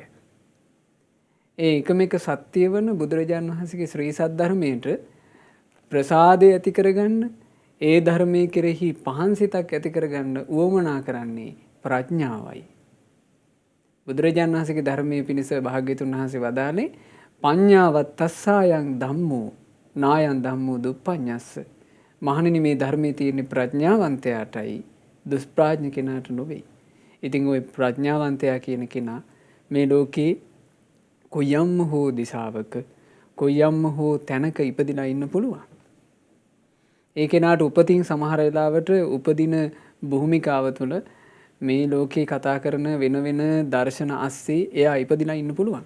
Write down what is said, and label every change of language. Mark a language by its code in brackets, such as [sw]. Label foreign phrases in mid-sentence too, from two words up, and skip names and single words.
[si] ඒ එකම එක සත්‍ය වන බුදුරජාණන් වහන්සේගේ ශ්‍රී සද්ධර්මයට ප්‍රසාදය ඇති කරගන්න, ඒ ධර්මයේ කෙරෙහි පහන් සිතක් ඇති කරගන්න උවමනා කරන්නේ ප්‍රඥාවයි. බුදුරජාණන් වහන්සේගේ ධර්මයේ පිණිස භාග්‍යතුන් වහන්සේ වදාළේ [pi] පඤ්ඤාවත් තස්සායන් ධම්මෝ නායන් ධම්මෝ දුප්පඤ්ඤස්ස. [si] මහණෙනි මේ ධර්මයේ තියෙන ප්‍රඥාවන්තයාටයි දුෂ්ප්‍රඥ කෙනාට නොවේ. ඉතින් ওই ප්‍රඥාවන්තයා කියන කෙනා මේ ලෝකේ කොයම් හෝ දිශාවක කොයියම්ම හෝ තැනක ඉපදිලා ඉන්න පුළුවන්. ඒ කෙනාට උපතින් සමහර වෙලාවට උපදින භූමිකාව තුළ මේ ලෝකේ කතා කරන වෙන වෙන දර්ශන අස්සේ එයා ඉපදිලා ඉන්න පුළුවන්.